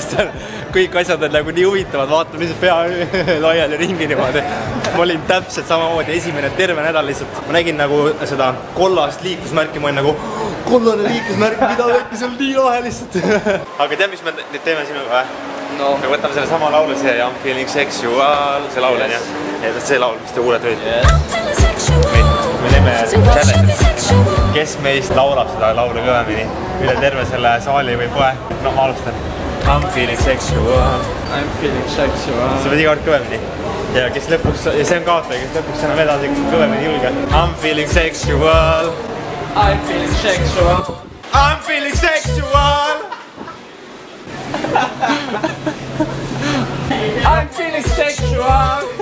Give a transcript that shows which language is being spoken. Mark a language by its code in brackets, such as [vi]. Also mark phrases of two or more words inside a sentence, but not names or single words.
[et] Kõik asjad on nagu nii huvitavad, vaatan lihtsalt pea laiali ringi niimoodi. Ma olin täpselt samamoodi esimene terve nädal lihtsalt. Ma nägin nagu seda kollast liiklusmärki, ma olin nagu kollane liiklusmärk, mida väike seal nii lahe lihtsalt. Aga tead, mis me nüüd teeme sinuga või? Me võtame selle sama laulu, see [en] I'm feeling sexual, [et] see laul on jah. See laul, mis te kuulete võid. Me teeme challenge, kes meist laulab seda laulu kõvemini üle terve selle saali või poe. No ma alustan. [en] I'm feeling sexual. I'm feeling sexual. [et] Sa pead iga kord kõvemini. Ja kes lõpuks, ja see on kaotaja, kes lõpuks enam edasi kõvemini julge. [en] I'm feeling sexual. I'm feeling sexual. I'm feeling sexual. I'm feeling sexual.